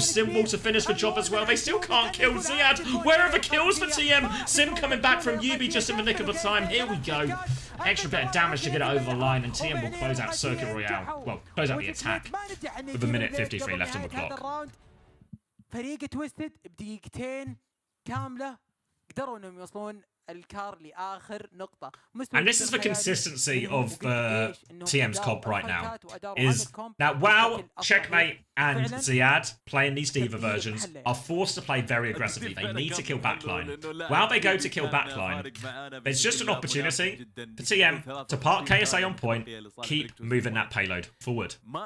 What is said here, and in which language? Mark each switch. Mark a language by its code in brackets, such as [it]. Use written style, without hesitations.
[en] Simple to finish the job as well. They still can't kill Ziad. Where are the kills for TM? Sim coming back from Yubi just in the nick of the time. Here we go. Extra bit of damage to get it over the line, and TM will close out Circuit Royale. Well, close out the attack with a minute 53 left on the clock. [ar] فريق تويستد بدقيقتين كاملة قدروا انهم يوصلون الكار لآخر نقطة. [en] And this is the consistency of TM's comp right now. Is that WoW, Checkmate, and Ziad playing these Diva versions are forced to play very aggressively. They need to kill backline. While they go to kill backline, there's just an opportunity for TM to park KSA on point, keep moving that payload forward.